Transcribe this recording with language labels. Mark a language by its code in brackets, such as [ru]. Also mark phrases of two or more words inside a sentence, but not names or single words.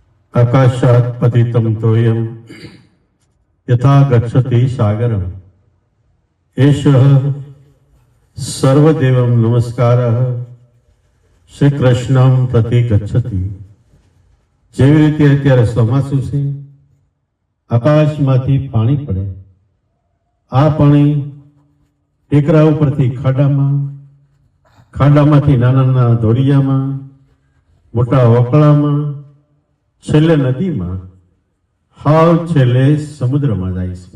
[sa] आकाशात् पतितं तोयं यथा गच्छति सागरम् एषः सर्वदेवं नमस्कारः श्री कृष्णं प्रति गच्छति। [gu] જેવી રીતે અત્યારે ચોમાસું છે, આકાશમાંથી પાણી પડે, આ પાણી ટેકરા ઉપરથી ખાડામાં, ખાડામાંથી નાના નાના ધોળિયામાં, મોટા વકળામાં, છેલ્લે નદીમાં, હાવ છેલ્લે સમુદ્રમાં જાય છે.